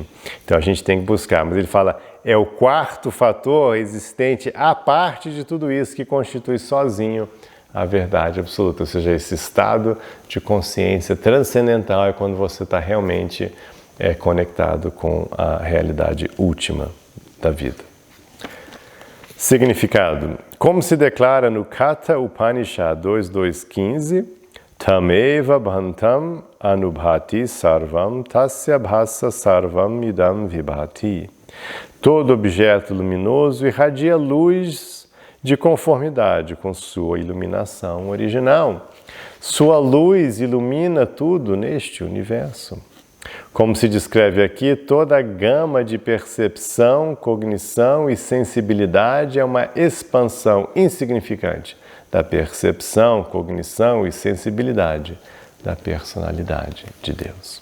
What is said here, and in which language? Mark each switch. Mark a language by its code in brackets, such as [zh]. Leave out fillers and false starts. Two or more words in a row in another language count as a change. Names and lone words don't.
[pt] Então a gente tem que buscar, mas ele fala, é o 4º fator existente à parte de tudo isso que constitui sozinho a verdade absoluta, ou seja, esse estado de consciência transcendental é quando você está realmente conectado com a realidade última da vida. Significado. Como se declara no [sa] Katha Upanishad 2.2.15, Tameva bhantam anubhati sarvam tasya bhasa sarvam idam vibhati. [pt] Todo objeto luminoso irradia luz de conformidade com sua iluminação original. Sua luz ilumina tudo neste universo. Como se descreve aqui, toda a gama de percepção, cognição e sensibilidade é uma expansão insignificante da percepção, cognição e sensibilidade da personalidade de Deus.